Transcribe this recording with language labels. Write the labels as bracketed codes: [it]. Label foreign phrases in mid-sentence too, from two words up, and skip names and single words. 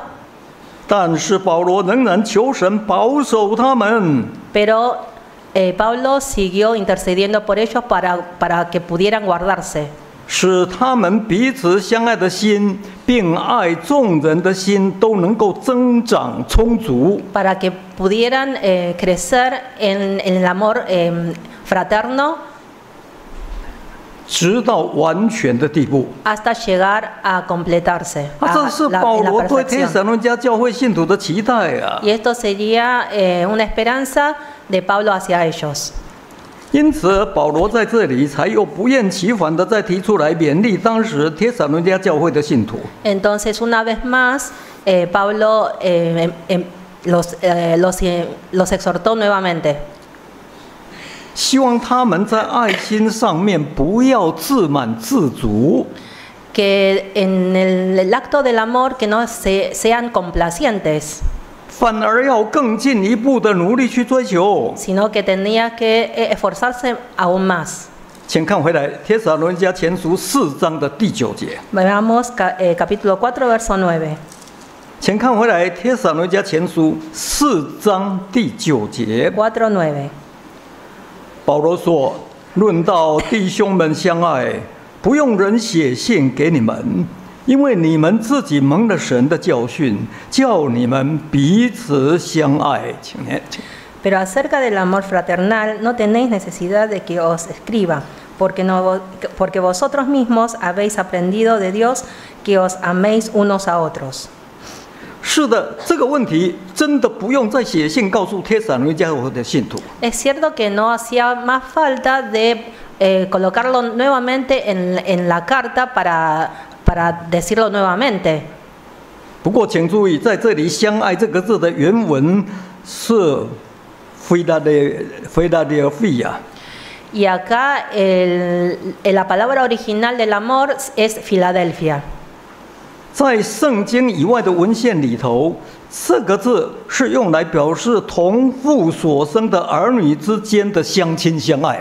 [zh] 但是保罗仍然求神保守他们。 [es] pero Pablo siguió intercediendo por ellos para que pudieran guardarse. [zh] 使他们彼此相爱的心，并爱众人的心都能够增长充足， [es] Para que pudieran crecer en el amor fraterno [zh] 直到完全的地步。 [es] hasta llegar a completarse, [zh] 这是 [es] en [zh] 保 [es] la [zh] 罗对帖 [es] perfección. [zh] 撒罗尼迦教会信徒的期待啊！ [es] Y esto sería una esperanza de Pablo hacia ellos. [zh] 因此，保罗在这里才又不厌其烦地再提出来勉励当时帖撒罗尼迦教会的信徒。 [es] Entonces, una vez más, Pablo los exhortó nuevamente. [zh] 希望他们在爱心上面不要自满自足， [es] Que en el acto del amor que no sean complacientes, [zh] 反而要更进一步的努力去追求。 [es] sino que tenía que esforzarse aún más. [zh] 请看回来，帖撒罗尼迦前书4章的第9节。 [es] Veamos capítulo 4, verso 9. [zh] 请看回来，帖撒罗尼迦前书4章第9节。 4:9. 保罗说：“论到弟兄们相爱，不用人写信给你们，因为你们自己蒙了神的教训，叫你们彼此相爱。” 请念。 [es] Pero acerca del amor fraternal no tenéis necesidad de que os escriba, porque vosotros mismos habéis aprendido de Dios que os améis unos a otros. [zh] 是的，这个问题真的不用再写信告诉帖撒罗尼迦教会的信徒。 [es] Es cierto que no hacía más falta de colocarlo nuevamente en la carta para decirlo nuevamente. [zh] 不过，请注意，在这里“相爱”这个字的原文是菲拉delphia 啊。 [es] Y acá la palabra original del amor es Filadelfia. [zh] 在圣经以外的文献里头，这个字是用来表示同父所生的儿女之间的相亲相爱。